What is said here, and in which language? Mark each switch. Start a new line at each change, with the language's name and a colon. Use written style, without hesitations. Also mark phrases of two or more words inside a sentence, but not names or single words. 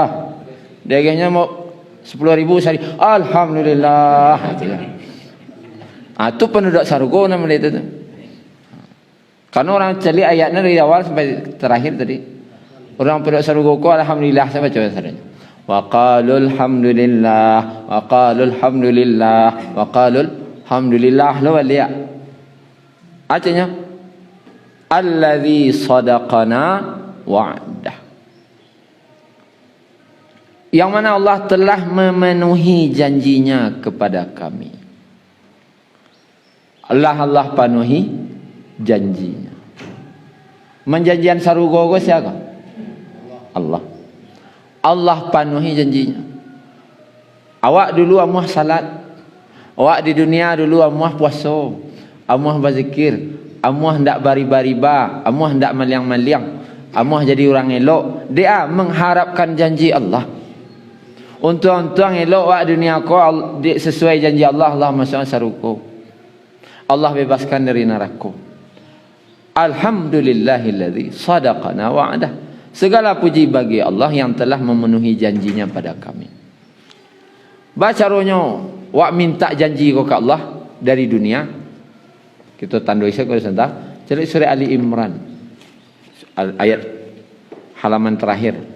Indonesian: Dia perginya mau 10,000 sehari. Alhamdulillah. Itu penduduk syurga nama dia tu. Karena orang cari ayatnya dari awal sampai terakhir tadi. Orang penduduk syurga ko alhamdulillah sampai baca sahaja.
Arabic: وقالوا الحمد لله وقالوا الحمد لله وقالوا الحمد لله
Minangkabau: lo dia.
Arabic: Artinya الذي صدقنا وعده.
Indonesian: Yang mana Allah telah memenuhi janjinya kepada kami. Allah penuhi janjinya.
Minangkabau: Menjanjian sarugo go siapa?
Indonesian: Allah. Allah penuhi janjinya.
Minangkabau: Awak dulu amuah salat. Awak di dunia dulu amuah puasa. Amuah berzikir. Amuah hendak bariba-riba. Amuah hendak maliang-maliang. Amuah jadi orang elok.
Indonesian: Dia mengharapkan janji Allah. Untung-untung elok awak dunia kau sesuai janji Allah. Allah masuk sarugo. Allah bebaskan dari neraka.
Arabic: الحمد لله الذي صدقنا وعده.
Indonesian: Segala puji bagi Allah yang telah memenuhi janjinya pada kami.
Minangkabau: Bacaranya wak minta janji kau ke Allah dari dunia.
Indonesian: Kita tandai saya kau sebentar. Jadi surah Ali Imran ayat halaman terakhir.